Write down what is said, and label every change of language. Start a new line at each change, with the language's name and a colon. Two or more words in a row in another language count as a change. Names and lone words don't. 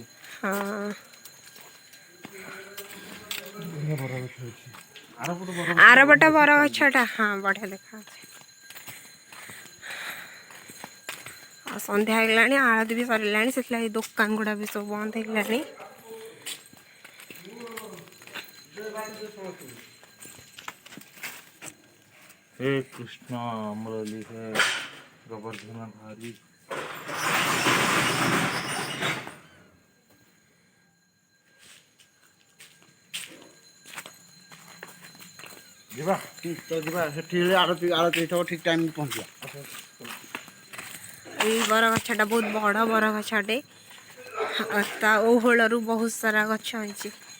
Odia: ହଁ ବରଗଛ ଅଛି ଆରପଟ ବରଗଛଟା ହଁ ବଢ଼ିଆ ଦେଖାଯାଉଛି। ଆଉ ସନ୍ଧ୍ୟା ହେଇଗଲାଣି ଆଳତି ବି ସରିଲାଣି ସେଥିଲାଗି ଦୋକାନ ଗୁଡ଼ା ବି ସବୁ ବନ୍ଦ ହେଇଗଲାଣି।
Hindi: हे कृष्ण मुरली है गोवर्धन धारी।
Odia: ଯିବା ତ ଯିବା ସେଠି ଆଳତି ହେଇଥିବ ଠିକ୍ ଟାଇମ୍ରେ ପହଞ୍ଚିବା। ଏଇ ବରଗଛଟା ବହୁତ ବଡ଼ ବରଗଛଟେ ତା ଓହଳରୁ ବହୁତ ସାରା ଗଛ ହେଇଛି।